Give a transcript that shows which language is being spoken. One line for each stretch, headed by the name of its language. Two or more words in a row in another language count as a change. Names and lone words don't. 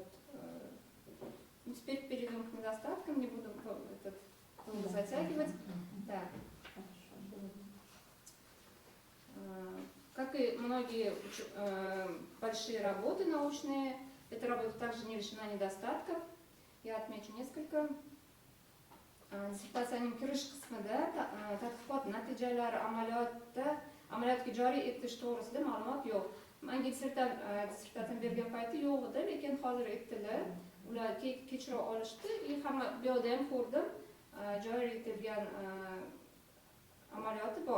Russian: Теперь перейдем к недостаткам, не буду затягивать. Да. Как и многие большие работы научные, эта работа также не лишена недостатков. Я отмечу несколько.
Uzbek: Dissertatsiyaning kirish qismida tadqiqot natijalari amaliyotga joriy etish to'g'risida ma'lumot yo'q. Menga dissertatsiyani bergan payti yo'q edi, lekin hozir aytdilar. Ular kechira olishdi. Hamma bu yerda ham ko'rdim. Joriy etilgan amaliyoti bor.